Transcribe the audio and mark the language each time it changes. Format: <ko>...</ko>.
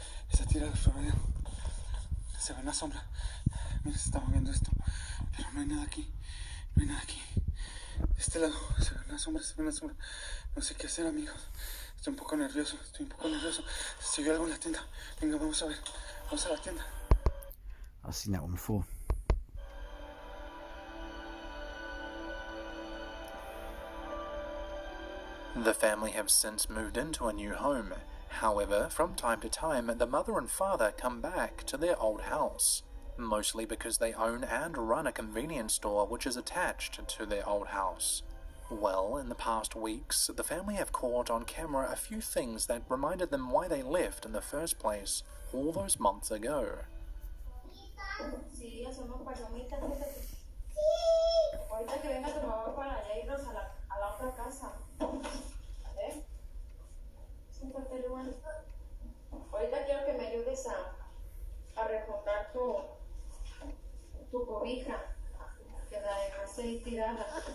<es>Está tirado sobre él. Se ve una sombra. Mira, se está moviendo esto. Pero no hay nada aquí. No hay nada aquí. De este lado se ve una sombra, se ve una sombra. No sé qué hacer, amigos. Estoy un poco nervioso, estoy un poco nervioso. Se vio algo en la tienda. Venga, vamos a ver. Vamos a la tienda.</es> <en>I've seen that one before. The family have since moved into a new home. However, from time to time, the mother and father come back to their old house, mostly because they own and run a convenience store which is attached to their old house. Well, in the past weeks, the family have caught on camera a few things that reminded them why they left in the first place all those months ago.</en> <es>Sí, hacemos palomitas. Ahorita que venga tu mamá para allá irnos a la la otra casa. Siéntate, Luan. Ahorita quiero que me ayudes a refundar tu cobija, que la dejaste ahí tirada.</es>